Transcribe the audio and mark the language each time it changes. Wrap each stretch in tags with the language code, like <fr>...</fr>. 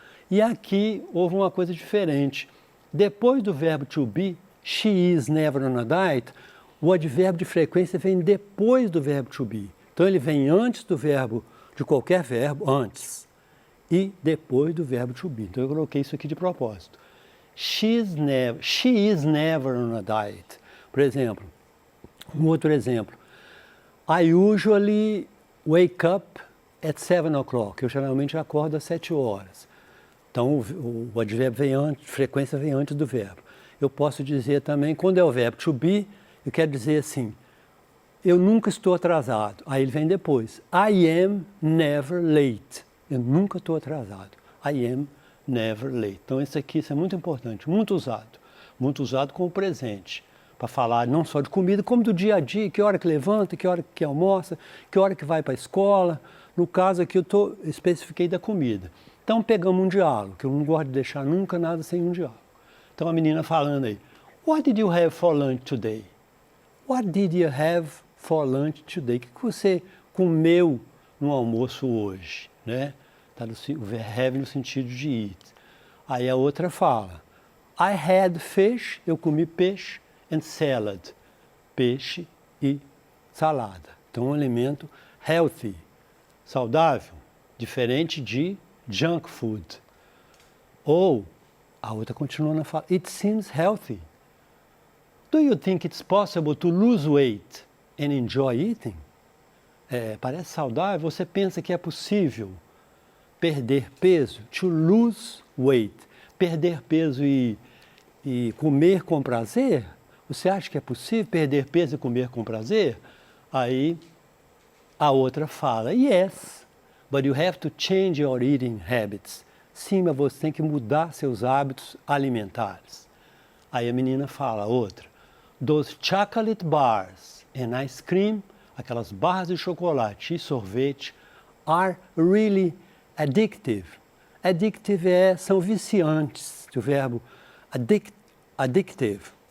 <pt>E aqui houve uma coisa diferente. Depois do verbo to be,</pt> <en>she is never on a diet,</en> <pt>o advérbio de frequência vem depois do verbo to be. Então ele vem antes do verbo, de qualquer verbo, antes, e depois do verbo to be. Então eu coloquei isso aqui de propósito.</pt> <en>She is never on a diet.</en> <pt>Por exemplo, um outro exemplo.</pt> <en>I usually wake up at 7 o'clock.</en> <pt>Eu geralmente acordo às 7 horas. Então, o advérbio vem antes, frequência vem antes do verbo. Eu posso dizer também, quando é o verbo to be, eu quero dizer assim, eu nunca estou atrasado. Aí ele vem depois.</pt> <en>I am never late.</en> <pt>Eu nunca estou atrasado.</pt> <en>I am never late.</en> <pt>Então, isso é muito importante, muito usado como presente. Para falar não só de comida, como do dia a dia, que hora que levanta, que hora que almoça, que hora que vai para a escola. No caso aqui eu especifiquei da comida. Então pegamos um diálogo, que eu não gosto de deixar nunca nada sem um diálogo. Então a menina falando aí,</pt> <en>what did you have for lunch today? What did you have for lunch today?</en> <pt>O que você comeu no almoço hoje? Né? Tá o have no sentido de eat. Aí a outra fala,</pt> <en>I had fish,</en> <pt>eu comi peixe,</pt> <en>and salad,</en> <pt>peixe e salada. Então, um alimento healthy, saudável, diferente de junk food. Ou, a outra continua na fala,</pt> <en>it seems healthy. Do you think it's possible to lose weight and enjoy eating?</en> <pt>Parece saudável? Você pensa que é possível perder peso?</pt> <en>To lose weight.</en> <pt>Perder peso e e comer com prazer? Você acha que é possível perder peso e comer com prazer? Aí a outra fala,</pt> <en>yes, but you have to change your eating habits.</en> <pt>Sim, mas você tem que mudar seus hábitos alimentares. Aí a menina fala, a outra,</pt> <en>those chocolate bars and ice cream,</en> <pt>aquelas barras de chocolate e sorvete,</pt> <en>are really addictive.</en> <pt>Addictive são viciantes, o verbo addictive.</pt>